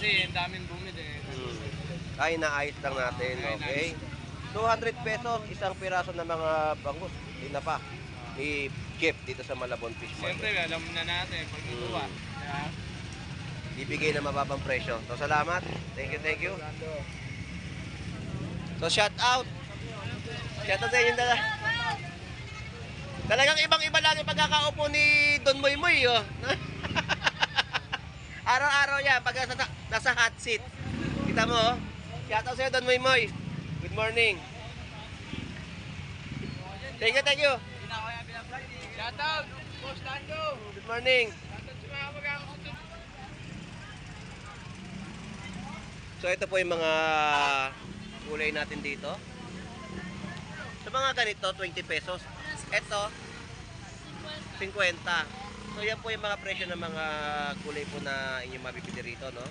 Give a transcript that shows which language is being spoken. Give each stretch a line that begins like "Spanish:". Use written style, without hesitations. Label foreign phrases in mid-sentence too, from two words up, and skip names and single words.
Filipino: Kasi ang daming bumili eh. Ay, naayos lang natin, okay? 200 pesos, isang piraso ng mga bangus. Tinapa. I-gift dito sa Malabon Fish Market. Siyempre, alam na natin pag ituwa. Ibigay na mababang presyo. So, salamat.
English: Thank you. So, shout out. Shout out
Filipino: sa inyo dala. Talagang ibang-iba lang yung pagkakaupo ni Don Moymoy, oh. Araw-araw yan, pag nasa
English: hot seat.
Filipino: Kita mo, oh.
English: Shout out
Filipino: sa iyo,
English: Don Moymoy. Good morning. Thank you. Shout out! Boss Lando! Good morning. Shout out
Filipino: sa mga mag-aakot. So ito po yung mga kulay natin dito. Sa mga ganito, 20 pesos. Ito, 50. So yan po yung mga presyo ng mga kulay po na inyong mabibili rito, no?